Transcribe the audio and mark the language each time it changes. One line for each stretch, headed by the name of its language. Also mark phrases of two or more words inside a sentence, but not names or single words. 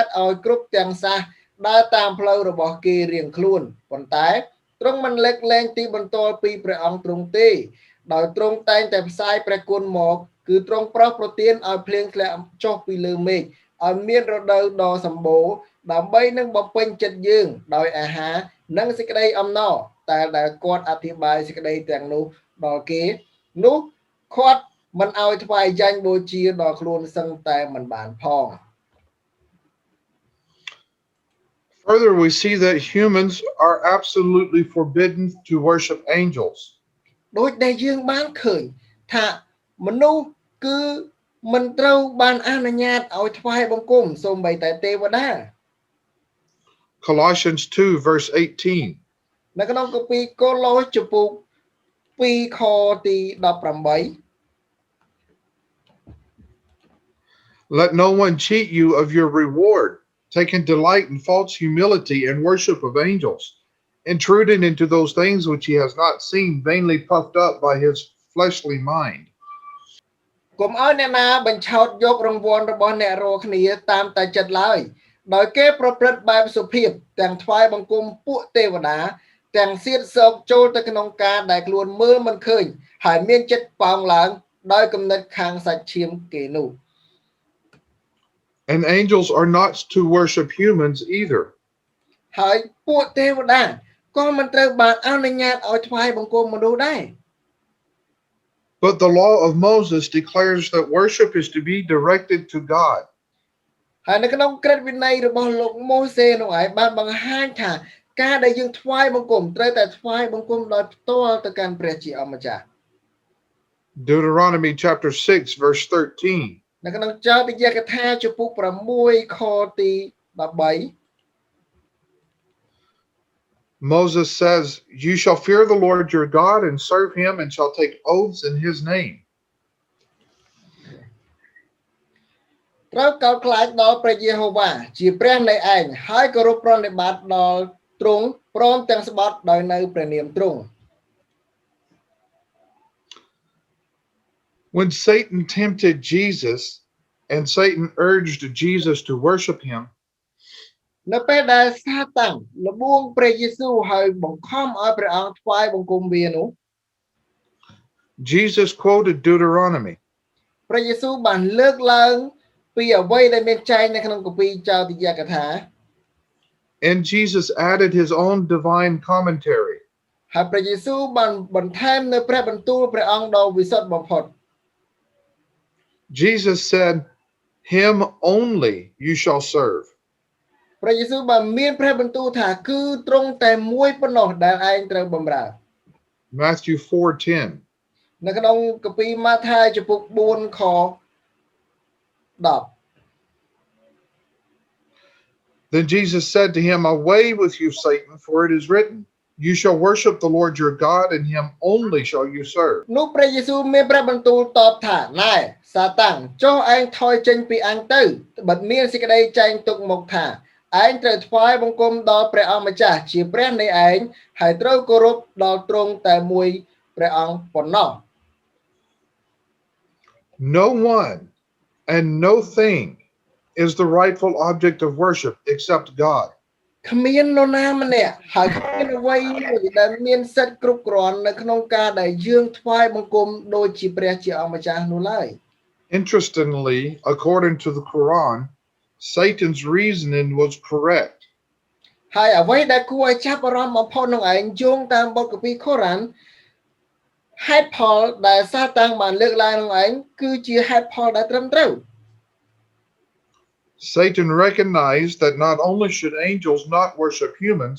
Khmer: ឲ្យគ្រប់ទាំងសាសដើរតាមផ្លូវរបស់គេរៀងខ្លួនប៉ុន្តែទ្រង់មិនលើកលែងទីបន្ទាល់ពីព្រះអង្គទ្រង់ទេដោយទ្រង់តែងតែផ្សាយព្រះគុណមកគឺទ្រង់ប្រោសប្រទានឲ្យភ្លៀងធ្លាក់ចុះពីលើមេឃឲ្យមានរដូវដ៏សម្បូរដើម្បីនឹងបំពេញចិត្តយើងដោយអាហារនិងសេចក្តីអំណរតែដែលគាត់អធិប្បាយសេចក្តីទាំងនោះដល់គេនោះគាត់មិនឲ្យថ្វាយយ៉ាញ់បូជាដល់ខ្លួនសឹងតែមិនបានផង
English: Further, we see that humans are absolutely forbidden to worship angels.
Khmer: ដូចដែលយើងបានឃើញថាមនុស្សគឺមិនត្រូវបានអនុញ្ញាតឲ្យថ្វាយបង្គំសូម្បីតែទេវតា
English: Colossians 2, verse 18.
Khmer: នៅក្នុងគម្ពីរកូឡូសចំពុក2ខទី18
English: Let no one cheat you of your reward, taking delight in false humility and worship of angels, intruding into those things which he has not seen, vainly puffed up by his fleshly mind.
Khmer: កុំឲ្យអ្នកណាបញ្ឆោតយករង្វាន់របស់អ្នករាល់គ្នាតាមតែចិត្តឡើយដោយគេប្រព្រឹត្តបែបសុភាពទាំងថ្វាយបង្គំពួកទេវតាទាំងសៀតសោកចូលទៅក្នុងការដែលខ្លួនមើលមិនឃើញហើយមានចិត្តប៉ោងឡើងដោយគំនិតខាងសាច់ឈាមគេនោះ
English: And angels are not to worship humans either.
Khmer: ហើយពួកទេវតាក៏មិនត្រូវបានអនុញ្ញាតឲ្យថ្វាយបង្គំមនុស្សដែរ
English: But the law of Moses declares that worship is to be directed to God.
Khmer: ហើយនៅក្នុងក្រឹតវិន័យរបស់លោកម៉ូសេនោះឯងបានបង្ហាញថាការដែលយើងថ្វាយបង្គំត្រូវតែថ្វាយបង្គំដោយផ្ទាល់ទៅកាន់ព្រះជាអម្ចាស់
English: Deuteronomy chapter 6, verse 13.
Khmer: នៅក្នុងចោទយកថាចំពុក6ខទី13
English: Moses says, "You shall fear the Lord your God and serve him, and shall take oaths in his name."
Khmer: ត្រូវកោតខ្លាចដល់ព្រះយេហូវ៉ាជាព្រះនៃឯងហើយគោរពប្រណិប័តដល់ទ្រង់ព្រមទាំងស្បត់ដោយនៅព្រះនាមទ្រង់
English: When Satan tempted Jesus and Satan urged Jesus to worship him,
Khmer: នៅពេលដែលសាតាំងលបួងព្រះយេស៊ូវហើយបង្ខំឲ្យព្រះអង្គថ្វាយបង្គំវានោះ
English: Jesus quoted Deuteronomy.
Khmer: ព្រះយេស៊ូវបានលើកឡើងពីអ្វីដែលមានចែងនៅក្នុងគម្ពីរចោទយកថា
English: And Jesus added his own divine commentary.
Khmer: ហើយព្រះយេស៊ូវបានបន្ថែមនៅព្រះបន្ទូលព្រះអង្គដ៏វិសុទ្ធបំផុត
English: Jesus said, him only you shall serve.
Khmer: ព្រះយេស៊ូវបានមានព្រះបន្ទូលថាគឺទ្រង់តែមួយប៉ុណ្ណោះដែលឯងត្រូវបម្រើ
English: Matthew 4:10.
Khmer: នៅក្នុងគម្ពីរម៉ាថាយចំពុក4ខ10
English: Then Jesus said to him, away with you, Satan, for it is written, you shall worship the Lord your God, and him only shall you serve.
Khmer: នោះព្រះយេស៊ូវមានព្រះបន្ទូលតបថាណែសាតាំងចុះឯងថយចេញពីអញទៅបើមានសេចក្តីចែងទុកមកថាឯងត្រូវថ្វាយបង្គំដល់ព្រះអង្គម្ចាស់ជាព្រះនៃឯងហើយត្រូវគោរពដល់ទ្រង់តែមួយព្រះអង្គប៉ុណ្ណោះ
English: No one and no thing is the rightful object of worship except God.
Khmer: គ្មាននរណាម្នាក់ហើយគ្មានអ្វីមួយដែលមានសិទ្ធិគ្រប់គ្រាន់នៅក្នុងការដែលយើងថ្វាយបង្គំដូចជាព្រះជាអង្គម្ចាស់នោះឡើយ
English: Interestingly, according to the Quran, Satan's reasoning was correct.
Khmer: ហើយអ្វីដែលគួរឲ្យចាប់អារម្មណ៍បំផុតនោះឯងយោងតាមបទគម្ពីរកូរ៉ានហេតុផលដែលសាតាំងបានលើកឡើងនោះឯងគឺជាហេតុផលដែលត្រឹមត្រូវ
English: Satan recognized that not only should angels not worship humans,